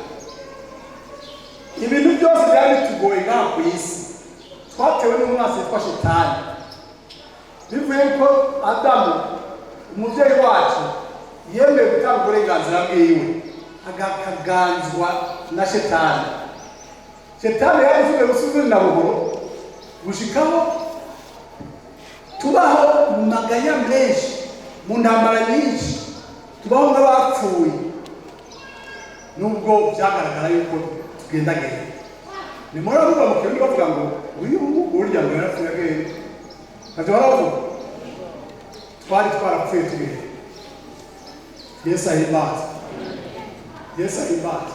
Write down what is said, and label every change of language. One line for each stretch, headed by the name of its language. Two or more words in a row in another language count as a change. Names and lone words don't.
Rundi: Ibintu byose byari bitugoye ngaha ku isi twatewe n'umwasi witwa Shitani, bivuye ko Adamu umuvyeyi wacu yemeye gutanga uburenganzira bwiwe akaganzwa na shetani. Shetani yavuze gusubira na buhoro gushikaho tubaho mu maganya menshi, mu ntambara nyinshi, tubaho nk'abapfuye nubwo byagaragara yuko tugendagenda. Ni muri avuga mu kirundi bavuga ngo uyu burya ngo yarapfuye agenda, ntacyo baravuga twari twarapfuye tugenda. Yesu ahimbaze, Yesu ahimbaze.